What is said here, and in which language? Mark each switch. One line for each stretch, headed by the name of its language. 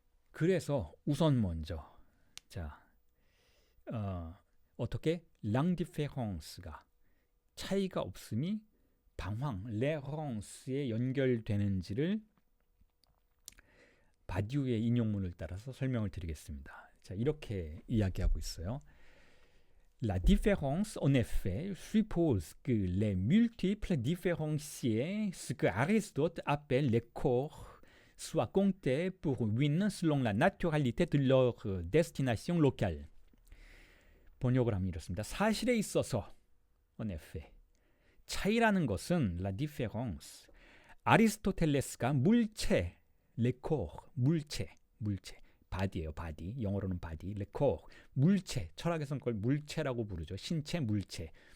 Korean: 그래서 우선 먼저 어떻게 랑디페랑스가 차이가 없음이 방황, 레랑스에 연결되는지를 바디우의 인용문을 따라서 설명을 드리겠습니다. 자, 이렇게 이야기하고 있어요.
French: La différence, en effet, suppose que les multiples différenciés, ce que Aristote appelle les corps, soient comptés pour win selon la naturalité de leur destination locale.
Korean: 번역을 하면 이렇습니다. 사실에 있어서,
French: en effet,
Korean: 차이라는 것은
French: la différence,
Korean: 아리스토텔레스가 물체,
French: le corps,
Korean: 물체, 바디예요, 바디. 영어로는 바디,
French: le corps,
Korean: 물체. 철학에서는 그걸 물체라고 부르죠. 신체, 물체.